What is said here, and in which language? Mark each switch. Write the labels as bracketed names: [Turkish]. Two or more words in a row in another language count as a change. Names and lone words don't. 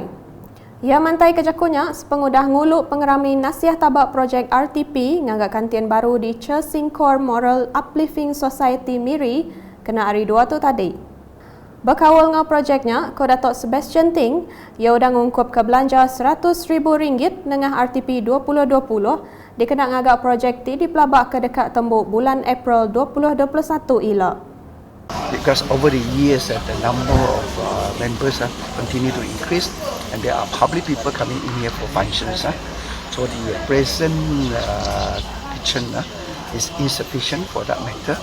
[Iban] Ia mantai kejakunya sepengudah nguluk pengerami nasiah tabak projek RTP ngagak kantin baru di Che Sing Kor Moral Uplifting Society Miri kena hari 2 tu tadi. Berkawal ngau projeknya, ko Datuk Sebastian Ting, ia udah ngungkup ke belanja RM100,000 dengan RTP 2020 dikenak ngagak projek ti dipelabak ke dekat tembuk bulan April 2021 ila. [English] Because over the years, the number of members continue to increase, and there are public people coming in here for functions. So the present kitchen is insufficient for that matter.